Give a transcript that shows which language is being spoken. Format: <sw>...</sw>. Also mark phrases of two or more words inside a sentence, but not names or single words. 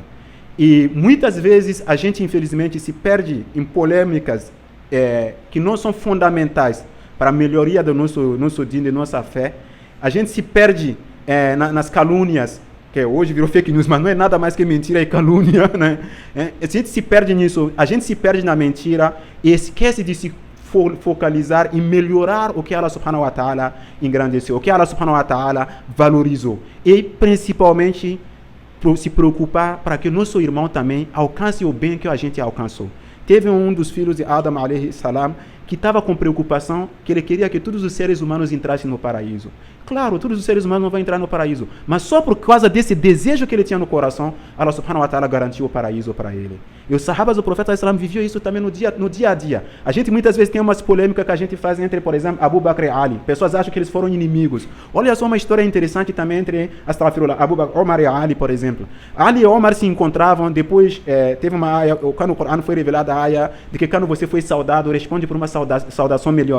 <pt>E muitas vezes a gente, infelizmente, se perde em polêmicas que não são fundamentais para a melhoria do nosso din, da nossa fé. A gente se perde nas calúnias, que hoje virou</pt> <en>fake news,</en> <pt>mas não é nada mais que mentira e calúnia, né? A gente se perde nisso, a gente se perde na mentira e esquece de se focalizar em melhorar o que</pt> <ar>الله سبحانه وتعالى</ar> <pt>engrandeceu, o que</pt> <ar>الله سبحانه وتعالى</ar> <pt>valorizou. E principalmente se preocupar para que nosso irmão também alcance o bem que a gente alcançou. Teve um dos filhos de Adam</pt> <ar>عليه السلام</ar> <pt>que estava com preocupação, que ele queria que todos os seres humanos entrassem no paraíso. Claro, todos os seres humanos não vão entrar no paraíso, mas só por causa desse desejo que ele tinha no coração,</pt> <ar>الله سبحانه وتعالى</ar> <pt>garantiu o paraíso para ele. E os sahabas do profeta sallam viviam isso também no dia a dia. A gente muitas vezes tem umas polêmicas que a gente faz entre, por exemplo, Abu Bakr e Ali. Pessoas acham que eles foram inimigos. Olha só uma história interessante também entre Abu Bakr, Omar e Ali, por exemplo. Ali e Omar se encontravam, depois teve uma aya, quando o Corão foi revelado a aya de que quando você foi saudado, responde por uma saudação melhor.</pt>